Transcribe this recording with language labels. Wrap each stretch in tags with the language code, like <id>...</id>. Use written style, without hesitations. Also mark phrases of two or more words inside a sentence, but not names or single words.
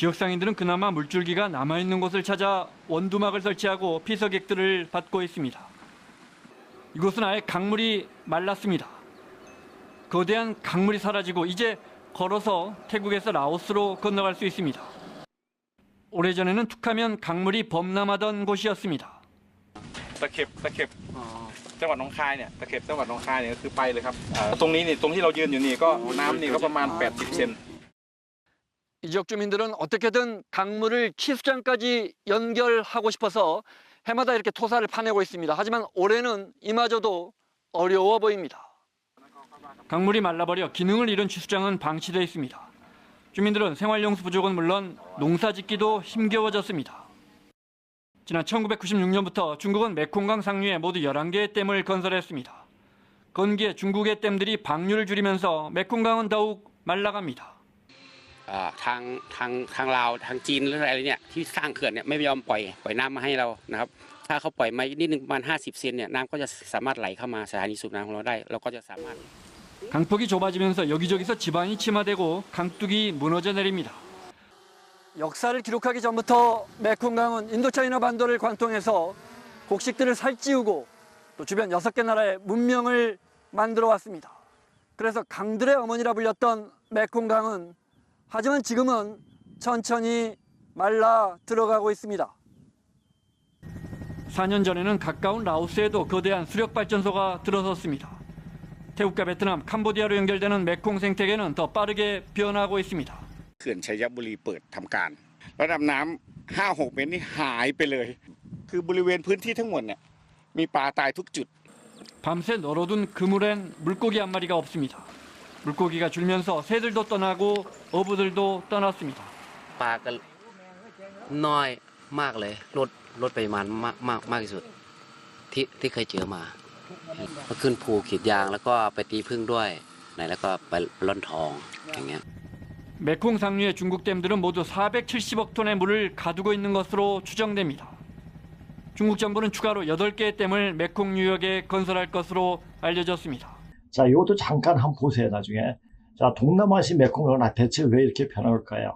<ko>지역 상인들은 그나마 물줄기가 남아있는 곳을 찾아 원두막을 설치하고 피서객들을 받고 있습니다. 이곳은 아예 강물이 말랐습니다. 거대한 강물이 사라지고 이제 걸어서 태국에서 라오스로 건너갈 수 있습니다. 오래전에는 툭하면 강물이 범람하던 곳이었습니다.</ko> <th>ตะเข็บจังหวัดหนองคายเนี่ยตะเข็บจังหวัดหนองคายเนี่ยคือไปเลยครับตรงนี้นี่ตรงที่เรายืนอยู่นี่ก็น้ำนี่ก็ประมาณ80 เซน</th> <ko>이 지역 주민들은 어떻게든 강물을 키수장까지 연결하고 싶어서 해마다 이렇게 토사를 파내고 있습니다. 하지만 올해는 이마저도 어려워 보입니다. 강물이 말라버려 기능을 잃은 취수장은 방치되어 있습니다. 주민들은 생활용수 부족은 물론 농사짓기도 힘겨워졌습니다. 지난 1996년부터 중국은 메콩강 상류에 모두 11개의 댐을 건설했습니다. 건기에 중국의 댐들이 방류를 줄이면서 메콩강은 더욱 말라갑니다.</ko> <th>ทางลาวทางจีนหรืออะไรเนี่ยที่สร้างเขื่อนเนี่ยไม่ยอมปล่อยน้ำมาให้เรานะครับถ้าเขาปล่อยมานิดนึงประมาณ50 เซนเนี่ยน้ำก็จะสามารถไหลเข้ามาสถานีสูบน้ำของเราได้เราก็จะสามารถ</th> <ko>강폭이 좁아지면서 여기저기서 지반이 침하되고 강둑이 무너져 내립니다. 역사를 기록하기 전부터 메콩강은 인도차이나 반도를 관통해서 곡식들을 살찌우고 또 주변 6개 나라의 문명을 만들어 왔습니다. 그래서 강들의 어머니라 불렸던 메콩강은 하지만 지금은 천천히 말라 들어가고 있습니다. 4년 전에는 가까운 라오스에도 거대한 수력발전소가 들어섰습니다. 태국과 베트남, 캄보디아로 연결되는 메콩 생태계는 더 빠르게 변하고 있습니다.</ko> <th>เขื่อนชัยบุรีเปิดทำการระดับน้ำ 5-6 เมตรนี่หายไปเลยคือบริเวณพื้นที่ทั้งหมดเนี่ยมีปลาตายทุกจุด</th> <ko>밤새 널어둔 그물엔 물고기 한 마리가 없습니다. 물고기가 줄면서 새들도 떠나고 어부들도 떠났습니다.</ko> <th>ปลาก็น้อยมากเลยลดปริมาณมากที่สุดที่เคยเจอมาก็ขึ้นภูกรีดยางแล้วก็ไปตีผึ้งด้วยแล้วก็ไปร่อนทองอย่างเงี้ย</th> <ko>메콩 상류의 중국 댐들은 모두 470억 톤의 물을 가두고 있는 것으로 추정됩니다. 중국 정부는 추가로 8개의 댐을 메콩 유역에 건설할 것으로 알려졌습니다. 자, 이것도 잠깐 한번 보세요, 나중에. 자, 동남아시 메콩강은 대체 왜 이렇게 변할까요?</ko>